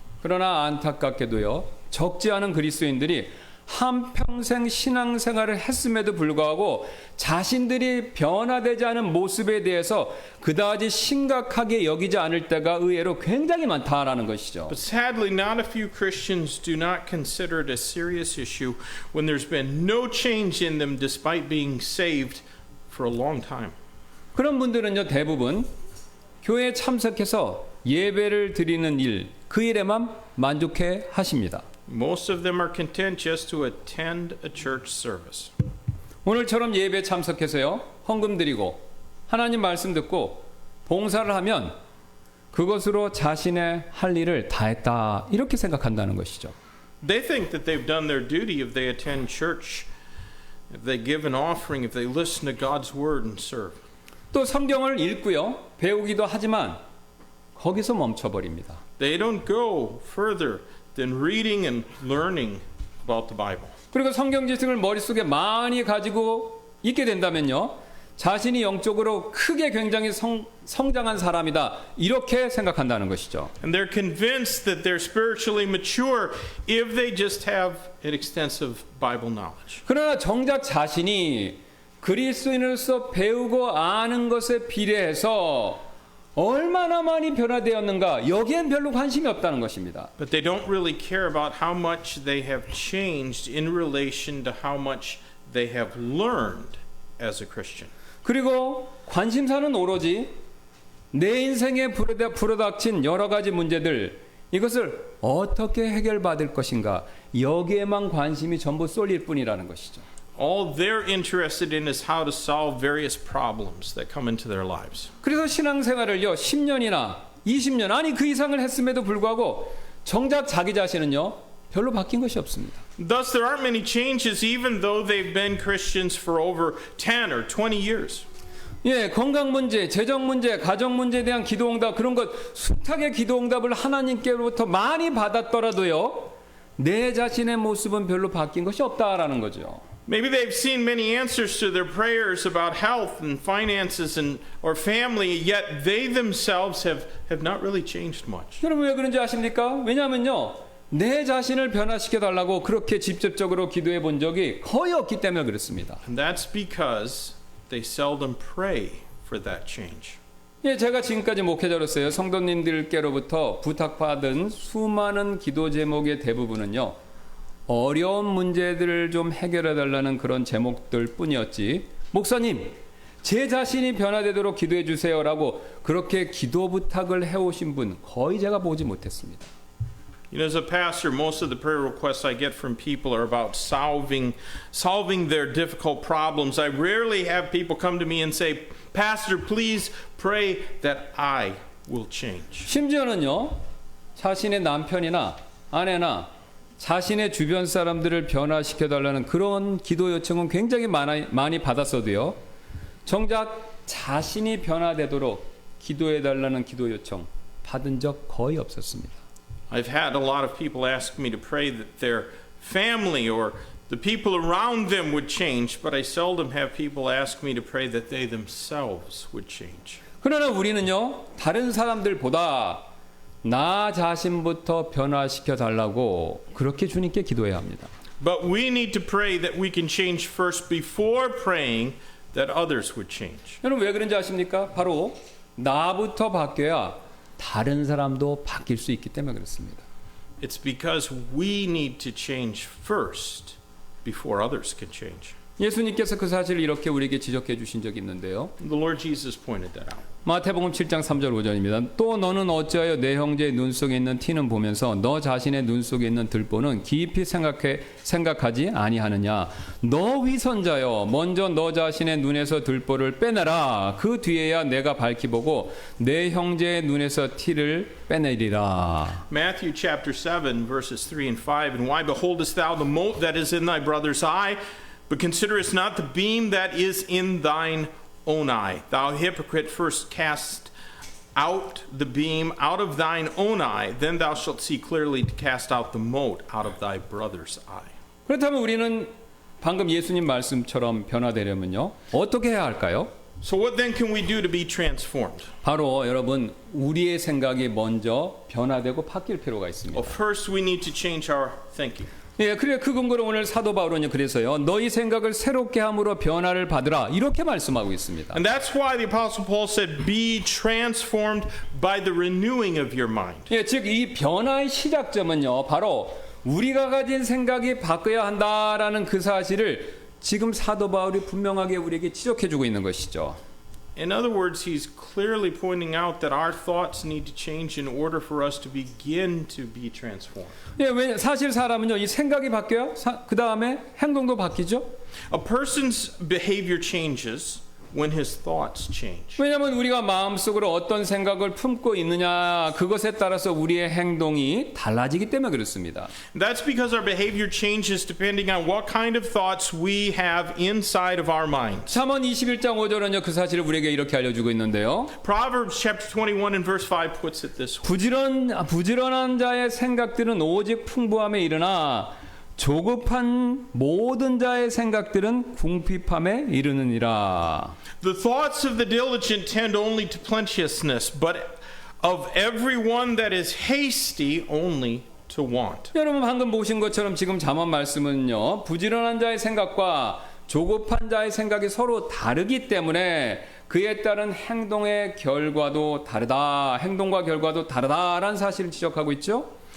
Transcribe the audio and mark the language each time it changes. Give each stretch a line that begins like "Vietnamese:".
Korean: 그러나 안타깝게도요 적지 않은 그리스도인들이 한평생 신앙생활을 했음에도 불구하고 자신들이 변화되지 않은 모습에 대해서 그다지 심각하게 여기지 않을 때가 의외로 굉장히 많다라는 것이죠.
English: But sadly, not a few Christians do not consider it a serious issue when there's been no change in them despite being saved for a long time.
Korean: 그런 분들은요 대부분 교회에 참석해서 예배를 드리는 일, 그 일에만 만족해 하십니다.
English: Most of them are content just to attend a church service.
Korean: 오늘처럼 예배에 참석해서요, 헌금 드리고 하나님 말씀 듣고 봉사를 하면 그것으로 자신의 할 일을 다했다, 이렇게 생각한다는 것이죠.
English: They think that they've done their duty if they attend church, if they give an offering, if they listen to God's word and serve.
Korean: 또 성경을 읽고요, 배우기도 하지만 거기서 멈춰버립니다.
English: They don't go further than reading and learning about the Bible.
Korean: 그리고 성경 지식을 머릿속에 많이 가지고 있게 된다면요, 자신이 영적으로 크게 굉장히 성장한 사람이다, 이렇게 생각한다는 것이죠.
English: And they're convinced that they're spiritually mature if they just have an extensive Bible knowledge.
Korean: 그러나 정작 자신이 그리스도인으로서 배우고 아는 것에 비례해서 얼마나 많이 변화되었는가, 여기엔 별로 관심이 없다는 것입니다.
English: But they don't really care about how much they have changed in relation to how much they have learned as a Christian.
Korean: 그리고 관심사는 오로지 내 인생에 불어닥친 여러 가지 문제들, 이것을 어떻게 해결받을 것인가, 여기에만 관심이 전부 쏠릴 뿐이라는 것이죠.
English: All they're interested in is how to solve various problems that come into their lives.
Korean: 그래서 신앙생활을요, 10년이나 20년, 아니 그 이상을 했음에도 불구하고 정작 자기 자신은요, 별로 바뀐 것이 없습니다.
English: Thus, there aren't many changes even though they've been Christians for over 10 or 20 years.
Korean: 예, 건강 문제, 재정 문제, 가정 문제에 대한 기도응답, 그런 것 숱하게 기도응답을 하나님께로부터 많이 받았더라도요, 내 자신의 모습은 별로 바뀐 것이 없다라는 거죠.
English: Maybe they've seen many answers to their prayers about health and finances or family, yet they themselves have not really changed much.
Korean: 여러분 왜 그런지 아십니까? 왜냐하면요, 내 자신을 변화시켜 달라고 그렇게 직접적으로 기도해 본 적이 거의 없기 때문에 그렇습니다.
English: And that's because they seldom pray for that change.
Korean: 예, 제가 지금까지 목회자로서요, 성도님들께로부터 부탁받은 수많은 기도 제목의 대부분은요, 어려운 문제들을 좀 해결해 달라는 그런 제목들 뿐이었지, 목사님, 제 자신이 변화되도록 기도해 주세요라고 그렇게 기도 부탁을 해오신 분 거의 제가 보지 못했습니다.
English: You know, as a pastor, most of the prayer requests I get from people are about solving their difficult problems. I rarely have people come to me and say, Pastor, please pray that I will change.
Korean: 심지어는요, 자신의 남편이나 아내나 자신의 주변 사람들을 변화시켜 달라는 그런 기도 요청은 굉장히 많이 받았어도요, 정작 자신이 변화되도록 기도해 달라는 기도 요청 받은 적 거의 없었습니다.
English: I've had a lot of people ask me to pray that their family or the people around them would change, but I seldom have people ask me to pray that they themselves would change.
Korean: 그러나 우리는요, 다른 사람들보다 나 자신부터 변화시켜 달라고 그렇게 주님께 기도해야 합니다.
English: But we need to pray that we can change first before praying that others would change.
Korean: 여러분 왜 그런지 아십니까? 바로 나부터 바뀌어야 다른 사람도 바뀔 수 있기 때문에 그렇습니다.
English: It's because we need to change first before others can change.
Korean: 예수님께서 그 사실을 이렇게 우리에게 지적해 주신 적이 있는데요.
English: The Lord Jesus pointed that out.
Korean: 마태복음 7장 3절 5절입니다. 또 너는 어찌하여 내 형제의 눈 속에 있는 티는 보면서 너 자신의 눈 속에 있는 들보는 깊이 생각하지 아니하느냐. 너 위선자여, 먼저 너 자신의 눈에서 들보를 빼내라. 그 뒤에야 내가 밝히 보고 내 형제의 눈에서 티를 빼내리라.
English: Matthew chapter 7 verses 3 and 5. And why beholdest thou the mote that is in thy brother's eye, but considerest not the beam that is in thine own eye? Thou hypocrite, first cast out the beam out of thine own eye, then thou shalt see clearly to cast out the mote out of thy brother's eye.
Korean: 그렇다면 우리는 방금 예수님 말씀처럼 변화되려면요, 어떻게 해야 할까요?
English: So what then can we do to be transformed?
Korean: 바로 여러분, 우리의 생각이 먼저 변화되고 바뀔 필요가 있습니다.
English: Well, first we need to change our thinking.
Korean: 예, 그래 그 근거로 오늘 사도 바울은 그래서요, 너희 생각을 새롭게 함으로 변화를 받으라, 이렇게 말씀하고 있습니다.
English: And that's why the Apostle Paul said, be transformed by the renewing of your mind.
Korean: 예, 즉 이 변화의 시작점은요, 바로 우리가 가진 생각이 바뀌어야 한다라는 그 사실을 지금 사도 바울이 분명하게 우리에게 지적해주고 있는 것이죠.
English: In other words, he's clearly pointing out that our thoughts need to change in order for us to begin to be transformed.
Korean: 예, 왜 사실 사람은요, 이 생각이 바뀌어요. 그 다음에 행동도 바뀌죠.
English: A person's behavior changes when his thoughts change.
Korean: 왜냐하면 우리가 마음속으로 어떤 생각을 품고 있느냐 그것에 따라서 우리의 행동이 달라지기 때문에 그렇습니다.
English: That's because our behavior changes depending on what kind of thoughts we have inside of our minds.
Korean: 잠언 21장 5절은요 그 사실을 우리에게 이렇게 알려주고 있는데요.
English: Proverbs chapter 21 and verse 5 puts it this way.
Korean: 부지런한 자의 생각들은 오직 풍부함에 이르나 조급한 모든 자의 생각들은 궁핍함에 이르느니라.
English: The thoughts of the diligent tend only to plenteousness, but of everyone that is hasty only to want.
Korean: 여러분 방금 보신 것처럼 지금 잠언 말씀은요. 부지런한 자의 생각과 조급한 자의 생각이 서로 다르기 때문에 그에 따른 행동의 결과도 다르다. 행동과 결과도 다르다라는 사실을 지적하고 있죠.